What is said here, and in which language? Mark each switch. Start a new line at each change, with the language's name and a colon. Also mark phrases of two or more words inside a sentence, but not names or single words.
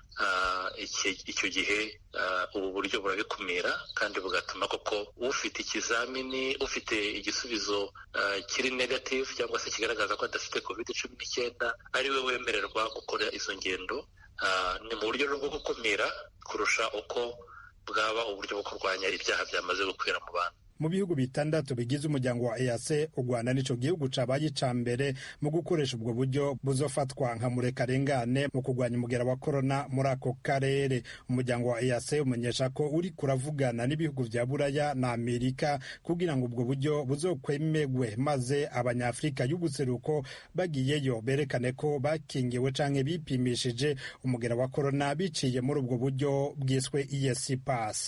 Kinyarwanda: Icyo gihe ubu buryo burabikumira, kandi bugatuma koko ufite ikizamini, ufite igisubizo kiri negative cyangwa se kigaragaza ko adafite COVID-19 ari we wemererwa gukora izo ngendo. Ni mu buryo bwo gukumira kurusha uko bwaba uburyo bwo kurwanya ibyaha byamaze gukwira mu bantu.
Rundi: Mu bihugu bitandatu bigize umuryango wa EAC, u Rwanda nico gihugu cabaye ica mbere mu gukoresha ubwo buryo buzofatwa nka murekarengane mu kurwanya umugera wa corona muri ako karere. Umuryango wa EAC umenyesha ko uri kuravugana n'ibihugu vya Buraya na Amerika kugira ngo ubwo buryo buzokwemegwe, maze abanyafrika y'ubuseruko bagiyeyo berekane ko bakingiwe canke bipimishije umugera wa corona biciye muri ubwo buryo bwiswe EAC pass.